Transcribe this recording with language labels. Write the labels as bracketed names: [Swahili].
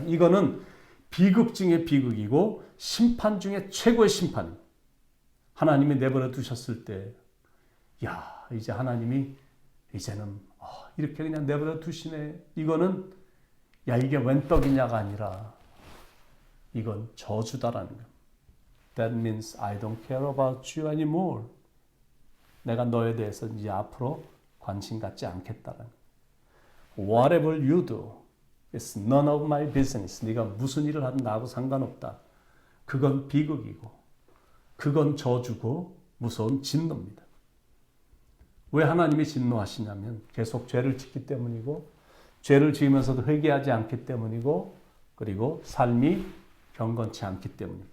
[Korean] 이거는 비극 중의 비극이고 심판 중에 최고의 심판. 하나님이 내버려 두셨을 때 야, 이제 하나님이 이제는 이렇게 그냥 내버려 두시네. 이거는 야 이게 웬 떡이냐가 아니라 이건 저주다라는 거. [English] That means I don't care about you anymore. [Korean] 내가 너에 대해서 이제 앞으로 관심 갖지 않겠다는 거. [English] Whatever you do, it's none of my business. [Korean] 네가 무슨 일을 하든 나하고 상관없다. 그건 비극이고 그건 저주고 무서운 진노입니다. 왜 하나님이 진노하시냐면 계속 죄를 짓기 때문이고 죄를 지으면서도 회개하지 않기 때문이고 그리고 삶이 경건치 않기 때문입니다.